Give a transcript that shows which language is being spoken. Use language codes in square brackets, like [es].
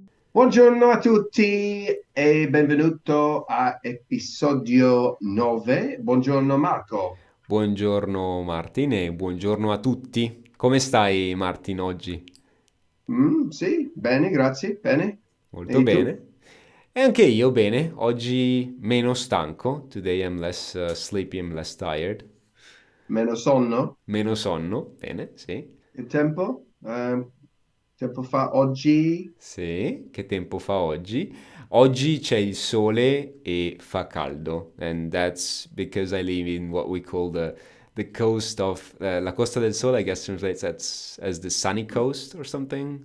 [it] Buongiorno a tutti e benvenuto a episodio 9. Buongiorno Marco. Buongiorno Martin e buongiorno a tutti. Come stai Martin oggi? Sì, bene, grazie, bene. Molto E tu? bene. E anche io bene, oggi meno stanco. [en] Today I'm less sleepy, I'm less tired. [it] Meno sonno? Meno sonno, bene, sì. Il tempo? Tempo fa oggi? Sì, che tempo fa oggi? Oggi c'è il sole e fa caldo. [en] And that's because I live in what we call the coast of [it] la Costa del Sole, [en] I guess translates as the sunny coast or something.